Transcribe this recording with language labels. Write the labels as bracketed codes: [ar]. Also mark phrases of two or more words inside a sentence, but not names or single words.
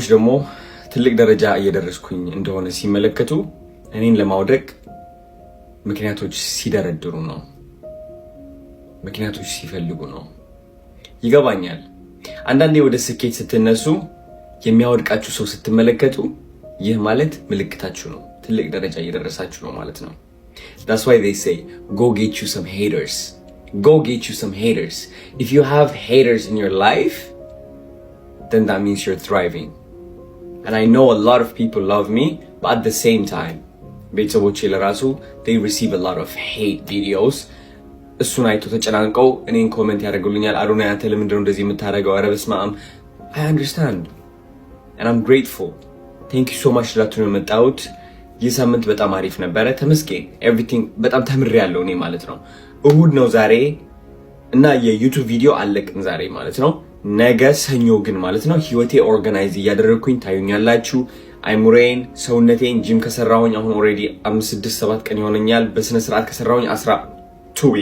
[am] ደግሞ ትልቅ ደረጃ እየደረስኩኝ እንደሆነ ሲመለከቱ እኔን ለማውደቅ ምክንያቶች ሲደረድሩ ነው። ምክንያቶች ሲፈልጉ ነው። ይገባኛል። አንዳንዴ ወደ ስኬት ስትነሱ የሚያወድቃችሁ ሰው ስትመለከቱ ይህ ማለት ምልክታችሁ ነው። ትልቅ ደረጃ እየደረሳችሁ ነው ማለት ነው። [en] That's why they say go get you some haters. Go get you some haters. If you have haters in your life, then that means you're thriving. And I know a lot of people love me, but at the same time, [am] ቤተሰቦቼ ለራሱ [en] they receive a lot of hate videos. [am] እሱን አይቶ ተጨናንቀው እኔን ኮሜንት ያደርጉልኛል። አዶናይ አንተ ለምንድን ነው እንደዚህ የምታደርገው? ኧረ በስመ አብ። [en] I understand and I'm grateful. Thank you so much [am] ላችሁ ነው የመጣሁት። ይህ ሳምንት በጣም አሪፍ ነበረ። ተመስገን። ኤቭሪቲንግ በጣም ተምሬያለሁ እኔ ማለት ነው። እሁድ ነው ዛሬ እና የዩቲዩብ ቪዲዮ አለቅን ዛሬ ማለት ነው። ነገ ሰኞ ግን ማለት ነው ህይወቴ ኦርጋናይዝ እያደረግኩኝ ታዩኛላችሁ። አይሙሬን ሰውነቴን ጂም ከሰራሁኝ አሁን ኦልሬዲ 5-6-7 ቀን ይሆነኛል። በስነ ስርዓት ከሰራሁኝ 12 weeks.